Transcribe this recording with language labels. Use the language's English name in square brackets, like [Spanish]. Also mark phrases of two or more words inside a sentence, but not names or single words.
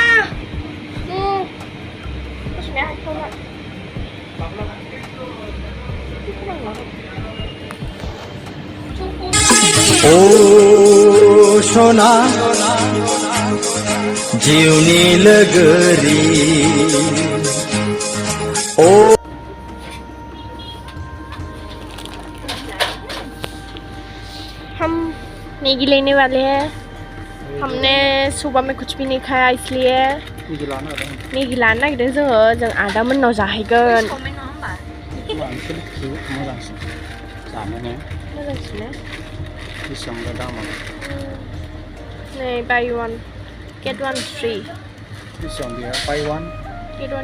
[Bodo] ओ सोना जिउनि लोगोरि ओ [Hindi] हम मैगी लेने वाले हैं हमने सुबह में कुछ भी नहीं खाया इसलिए [Bodo] मैगी लानो नागिरदों जों आदामोननाव जाहैगोन नै [English] buy one get one free buy one get one